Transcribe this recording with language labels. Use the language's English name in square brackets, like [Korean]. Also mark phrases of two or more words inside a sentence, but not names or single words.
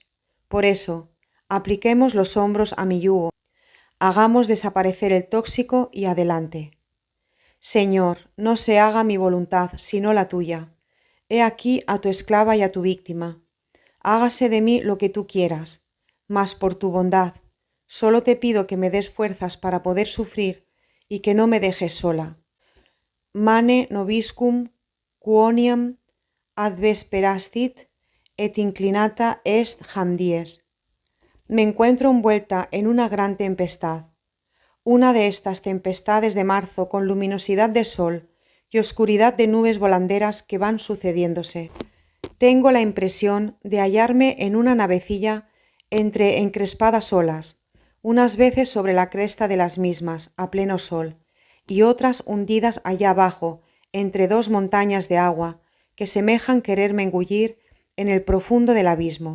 [Spanish] Por eso, apliquemos los hombros a mi yugo, hagamos desaparecer el tóxico y adelante. Señor, no se haga mi voluntad, sino la tuya. He aquí a tu esclava y a tu víctima. Hágase de mí lo que tú quieras, mas por tu bondad, solo te pido que me des fuerzas para poder sufrir y que no me dejes sola. [Latin] Mane nobiscum quoniam advesperastit et inclinata est jam dies. [Spanish] Me encuentro envuelta en una gran tempestad. Una de estas tempestades de marzo con luminosidad de sol y oscuridad de nubes volanderas que van sucediéndose. Tengo la impresión de hallarme en una navecilla entre encrespadas olas, unas veces sobre la cresta de las mismas, a pleno sol, y otras hundidas allá abajo, entre dos montañas de agua, que semejan quererme engullir en el profundo del abismo.